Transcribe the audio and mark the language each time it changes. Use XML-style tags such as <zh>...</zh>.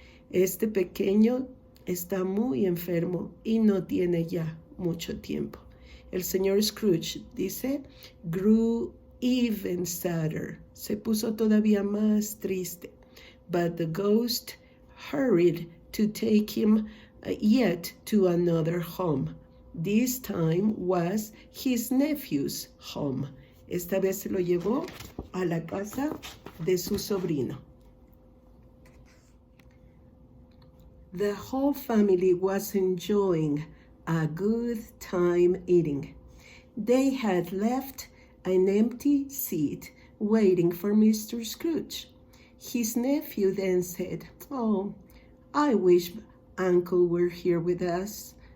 <es>Este pequeño está muy enfermo y no tiene ya mucho tiempo." El señor Scrooge, dice, grew even sadder. Se puso todavía más triste.</es> <en>But the ghost hurried to take him yet to another home. This time was his nephew's home.</en> <es>Esta vez se lo llevó a la casa de su sobrino.</es> <en>The whole family was enjoying a good time eating. They had left an empty seat waiting for Mr. Scrooge. His nephew then said, "Oh, I wish Uncle were here with us.</en>